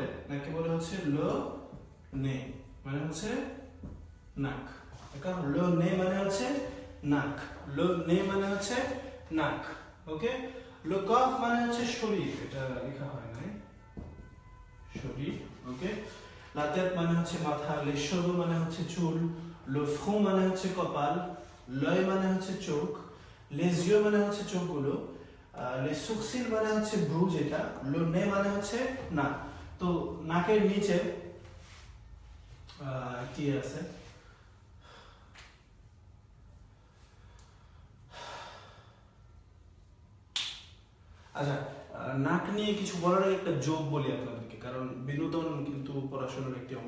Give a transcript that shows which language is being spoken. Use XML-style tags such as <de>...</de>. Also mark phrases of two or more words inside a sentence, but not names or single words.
<bn>নাককে বলে হচ্ছে</bn> <fr>le nez,</fr> <bn>মানে হচ্ছে নাক, নাকি?</bn> <fr>le nez</fr> <bn>মানে হচ্ছে নাক,</bn> <fr>le nez</fr> <bn>মানে হচ্ছে নাক, ওকে?</bn> <fr>le corps</fr> <bn>মানে হচ্ছে শরীর, এটা লেখা হয় নাই, শরীর, ওকে?</bn> <fr>la tête</fr> <bn>মানে হচ্ছে মাথা,</bn> <fr>les cheveux</fr> <bn>মানে হচ্ছে চুল,</bn> <fr>le front</fr> <bn>মানে হচ্ছে কপাল, l'œil মানে হচ্ছে চোখ,</bn> <fr>les yeux</fr> <bn>মানে হচ্ছে চোখগুলো,</bn> <fr>les sourcils</fr> <bn>মানে হচ্ছে ভ্রু যেটা,</bn> <fr>le nez</fr> <bn>মানে হচ্ছে নাক। তো নাকের নিচে কি আছে? আচ্ছা, নাক নিয়ে কিছু বলার আগে একটা জোক বলি আপনাদেরকে, কারণ বিনোদন কিন্তু পড়াশোনার একটি অংশ।</bn>